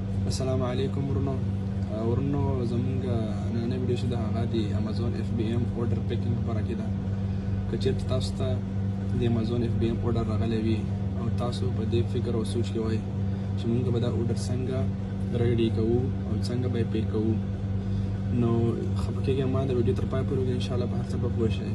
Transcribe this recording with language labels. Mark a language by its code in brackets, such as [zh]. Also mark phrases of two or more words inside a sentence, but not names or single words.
[ps] السلام علیکم ورنو زمونږ نننۍ ویډیو چې د هغه د امازون [en] FBM order picking [ps] لپاره کې ده. که چېرته تاسو ته د امازون [en] FBM order [ps] راغلی وي او تاسو په دې فکر او سوچ کې وای چې مونږ به دا order څنګه ریډي کوو او څنګه به یې پې کوو، نو خفه کېږئ ما د ویډیو تر پای پورې وګورئ، انشاءالله په هر څه به پوه شئ.